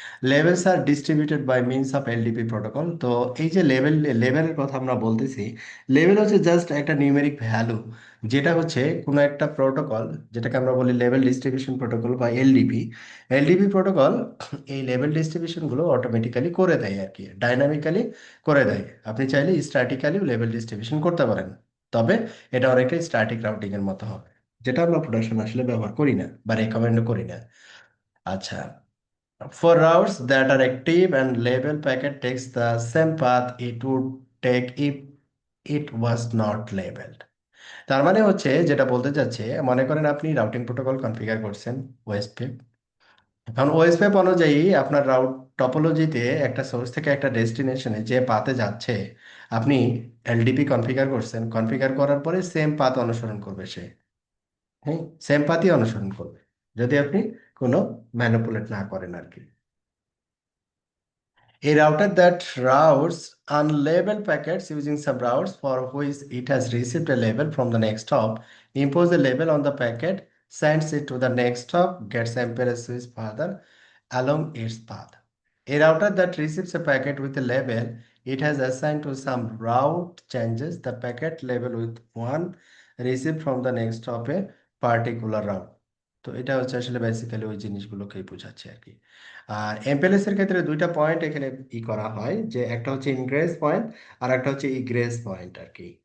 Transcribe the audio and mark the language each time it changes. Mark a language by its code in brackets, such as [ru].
[bn] Levels আর distributed by means of LDP protocol. তো এই যে লেভেলের কথা আমরা বলতেছি, লেভেল হচ্ছে জাস্ট একটা নিউমেরিক ভ্যালু, যেটা হচ্ছে কোনো একটা প্রোটোকল, যেটাকে আমরা বলি লেভেল ডিস্ট্রিবিউশন প্রোটোকল বা এলডিপি। এলডিপি প্রোটোকল এই লেভেল ডিস্ট্রিবিউশনগুলো অটোমেটিক্যালি করে দেয় আর কি, ডাইনামিক্যালি করে দেয়। আপনি চাইলে স্ট্যাটিক্যালিও লেভেল ডিস্ট্রিবিউশন করতে পারেন, তবে এটা অনেকটাই স্ট্যাটিক রাউটিং এর মতো হবে, যেটা আমরা প্রোডাকশন আসলে ব্যবহার করি না বা রেকমেন্ডও করি না। [en] আচ্ছা, for routes that are active and label packet takes the same path it would take if it was not labeled. [bn] তার মানে হচ্ছে যেটা বলতে চাচ্ছে, মনে করেন আপনি রাউটিং প্রোটোকল কনফিগার করছেন ওএসপি। এখন ওএসপি অনুযায়ী আপনার রাউট টপোলজিতে একটা সোর্স থেকে একটা ডেস্টিনেশনে যে পাতে যাচ্ছে, আপনি এলডিপি কনফিগার করছেন, কনফিগার করার পরে সেম পাথ অনুসরণ করবে সে। হ্যাঁ, সেম পাথই অনুসরণ করবে যদি আপনি কোনো ম্যানিপুলেট না করেন আর কি। [en] A router that routes unlabeled packets using subroutes for which it has received a label from the next hop, impose a label on the packet, sends it to the next hop, gets MPLS switch further along its path. A router that receives a packet with a label it has assigned to some route changes the packet label with one received from the next hop a particular route. [bn] তো এটা হচ্ছে আসলে basically ওই জিনিসগুলোকেই বোঝাচ্ছে আর কি। আর এমপিএলএস এর ক্ষেত্রে দুইটা পয়েন্ট এখানে করা হয়, যে একটা হচ্ছে ইনগ্রেস পয়েন্ট আর একটা হচ্ছে ইগ্রেস পয়েন্ট আর কি।